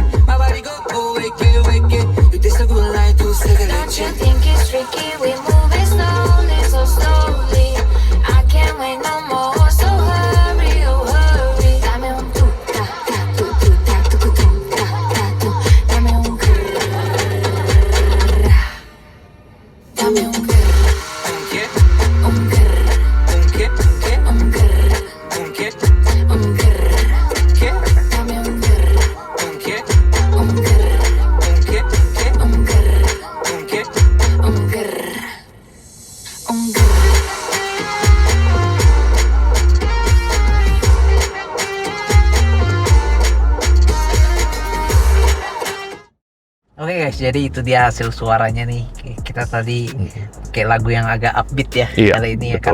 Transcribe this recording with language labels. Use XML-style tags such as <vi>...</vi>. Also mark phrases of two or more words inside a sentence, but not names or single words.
<en>My body go, oh, wake it. You taste so good like two Don't you cigarettes. think it's tricky? We moving slowly, so slowly. I can't wait no more, so hurry, oh hurry.</en> <es>Dame un tu ta ta tu tu ta tu tu tu ta ta tu. Dame un grrr. Dame un grrr, Un qué, un grrr, un qué, un grrr, un qué, un grrr. qué, Dame un grrr, un qué, un grrr, un qué, un grrr, un qué. un grrr, un grrr.</es> <id>Oke guys, jadi itu dia hasil suaranya nih. Kita tadi kayak lagu yang agak upbeat ya Iya, kali ini ya,</id>